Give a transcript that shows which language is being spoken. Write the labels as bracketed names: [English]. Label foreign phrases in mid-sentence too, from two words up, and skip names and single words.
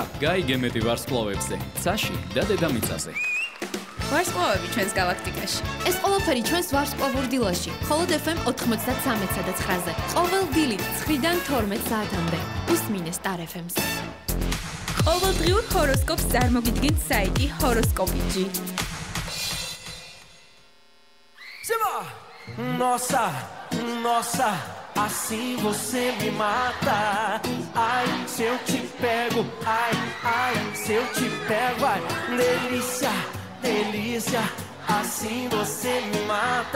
[Georgian] გაიგე მეტი ვარსკვლავებზე, ცაში და დედამიწაზე. ვარსკვლავები ჩვენს გალაქტიკაში. ეს ყველაფერი ჩვენს ვარსკვლავურ დილაში, მხოლოდ FM 93.9-ზე. ყოველ დილით 9-დან 12 საათამდე. უსმინე Star FM-ს. ყოველდღიურ ჰოროსკოპს წარმოგიდგენთ საიტი Horoscopy.gi. [Portuguese] Nossa, nossa, assim você me mata. Ai, se eu te pego, ai, ai, se eu te pego, ai, delícia, delícia, assim você me mata.